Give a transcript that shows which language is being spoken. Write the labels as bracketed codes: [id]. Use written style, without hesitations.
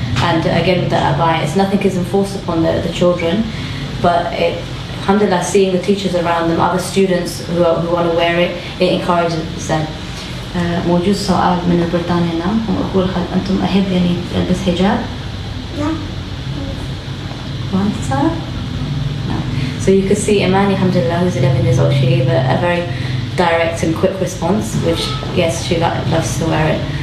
[en] And again, with the abaya, nothing is enforced upon the children, but alhamdulillah, seeing the teachers around them, other students who want to wear it, it encourages them. [ar] موجود سؤال من البريطانيا هنا، أقول هل أنتم أحب يلبس حجاب؟ نعم. وأنت سارة؟ [en] No. So you could see Imani, alhamdulillah, who's 11 years old, she gave a very direct and quick response, which yes, she loves to wear it.